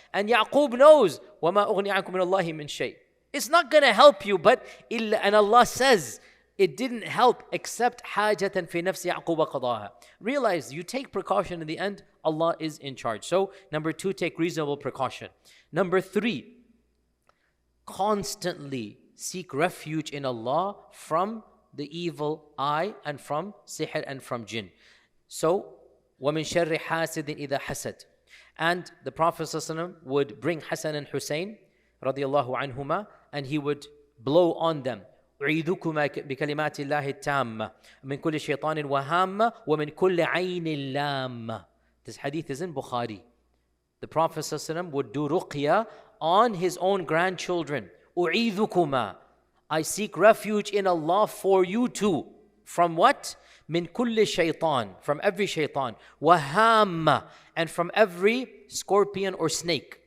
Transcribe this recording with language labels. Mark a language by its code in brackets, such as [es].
[en] And Yaqub knows, [ar] وَمَا أُغْنِي عَنْكُم مِنَ اللَّهِ مِنْ شَيْءٍ. [en] It's not going to help you, but and Allah says, it didn't help except [ar] حَاجَةً فِي نَفْسِ يَعْقُوبَ قَضَاهَا. [en] Realize, you take precaution in the end, Allah is in charge. So, number two, take reasonable precaution. Number three, constantly seek refuge in Allah from the evil eye and from sihr and from jinn. [ar] So, وَمِن شَرِّ حَاسِدٍ إِذَا حَسَدٍ. [en] And the Prophet ﷺ would bring Hassan and Hussein radiallahu anhuma, and he would blow on them. [ar] أعيذكما بكلمات الله التامة من كل شيطان وهامة ومن كل عين لامة. [en] This hadith is in Bukhari. The Prophet ﷺ would do ruqya on his own grandchildren. [ar] أعيذكما. [en] I seek refuge in Allah for you too. From what? [ar] Min kulli shaytan, [en] from every shaytan. Waham, and from every scorpion or snake.